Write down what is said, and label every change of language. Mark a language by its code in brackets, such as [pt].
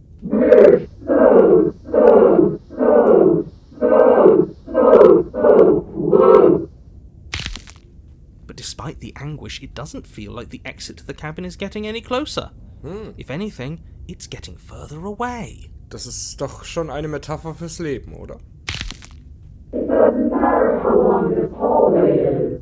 [en] We're so close. But despite the anguish, it doesn't feel like the exit to the cabin is getting any closer. If anything, it's getting further away. [de] Das ist doch schon eine Metapher fürs Leben, oder? [en] It doesn't matter how long this hallway is.